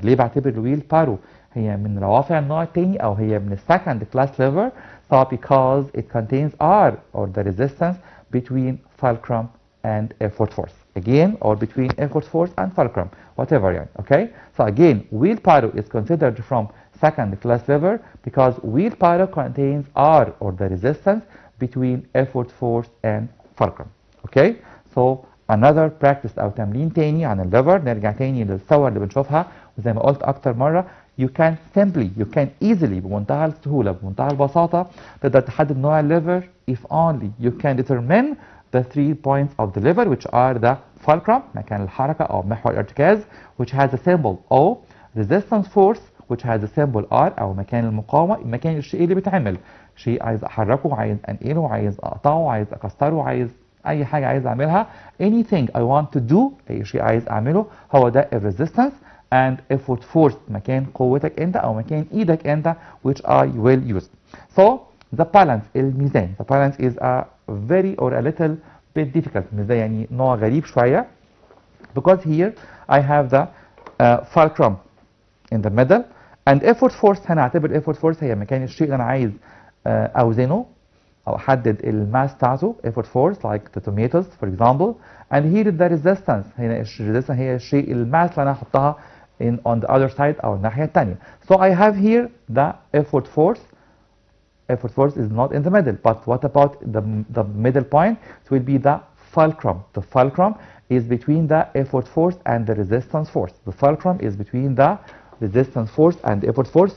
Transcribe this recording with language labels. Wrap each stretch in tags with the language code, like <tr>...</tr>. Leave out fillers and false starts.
<ar>ليه بعتبر الويلبارو هي من روافع النوع الثاني</ar> <en>أو هي من second class lever؟ So because it contains R or the resistance between fulcrum and effort force. Again, or between effort force and fulcrum, whatever يعني. Okay. So again, wheelbarrow is considered from second class lever because wheelbarrow contains R or the resistance between effort force and fulcrum. Okay. So another practice</en> <ar>أو تمرين تاني عن الليفر. نرجع تاني للصور اللي بنشوفها، وزي ما قلت أكتر مرة</ar> <en>you can easily</en> <ar>بمنتهى السهولة بمنتهى البساطة تقدر تحدد نوع الليفر</ar> <en>if only you can determine the 3 points of the lever,</en> <ar>which are the fulcrum مكان الحركة أو محور الارتكاز</ar> <en>which has a symbol O,</en> <ar>resistance force</ar> <en>which has a symbol R</en> <ar>أو مكان المقاومة، مكان الشيء اللي بيتعمل، شيء عايز أحركه، عايز أنقله، عايز أقطعه، عايز أكسره، عايز أي حاجة عايز أعملها.</ar> <en>anything I want to do،</en> <ar>أي شيء عايز أعمله هو ده resistance.</ar> <en>and effort force</en> <ar>مكان قوتك أنت أو مكان إيدك أنت</ar> <en>which I will use. So the balance الميزان. the balance is a very or a little bit difficult.</en> <ar>الميزان يعني نوع غريب شوية</ar> <en>because here I have the fulcrum in the middle and effort force.</en> <ar>هنعتبر effort force هي مكان الشيء اللي أنا عايز أوزنه أو أحدد الماس بتاعته.</ar> <en>effort force like the tomatoes for example. and here is the resistance.</en> <ar>هنا resistance هي الشيء الماس اللي أنا هحطها</ar> <en>on the other side</en> <ar>أو الناحية الثانية.</ar> <en>so I have here the effort force. effort force is not in the middle, but what about the middle point? It will be the fulcrum. The fulcrum is between the effort force and the resistance force. The fulcrum is between the resistance force and the effort force.</en>